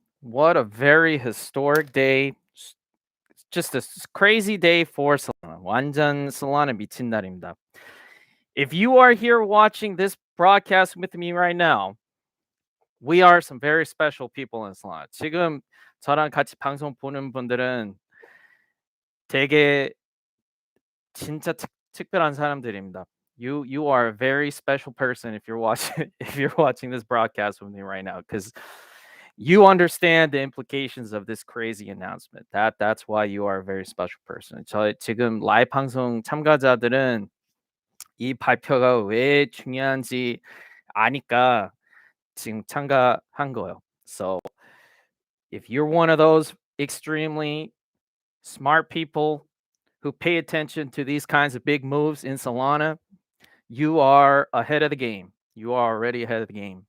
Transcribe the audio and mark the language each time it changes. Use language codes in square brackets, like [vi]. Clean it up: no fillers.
[en] What a very historic day. Just a crazy day for Solana. [ko] 완전 Solana 미친 날입니다. [en] If you are here watching this broadcast with me right now, we are some very special people in Solana. [ko] 지금 저랑 같이 방송 보는 분들은 되게 진짜 특별한 사람들입니다. [en] You are a very special person if you're watching if you're watching this broadcast with me right now, because you understand the implications of this crazy announcement. That's why you are a very special person. [ko] 저 지금 라이브 방송 참가자들은 이 발표가 왜 중요한지 아니까 지금 참가한 거예요. [en] So if you're one of those extremely smart people who pay attention to these kinds of big moves in Solana, you are ahead of the game. You are already ahead of the game.